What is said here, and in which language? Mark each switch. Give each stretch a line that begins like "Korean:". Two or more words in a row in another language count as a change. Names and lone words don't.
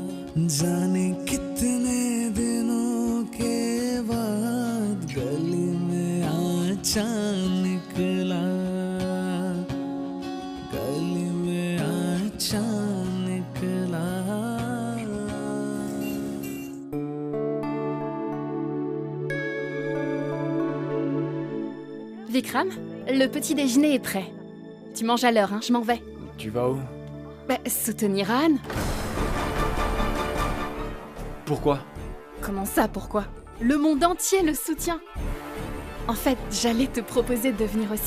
Hindi: जाने कितने दिनों के बाद गली में अच्छा निकला। गली में अच्छा निकला।
French: Vikram, le petit déjeuner est prêt. Tu manges à l'heure, hein, je m'en vais. Tu vas où? Soutenir Anne. Pourquoi? Comment ça, pourquoi? Le monde entier le soutient. En fait, j'allais te proposer de venir aussi.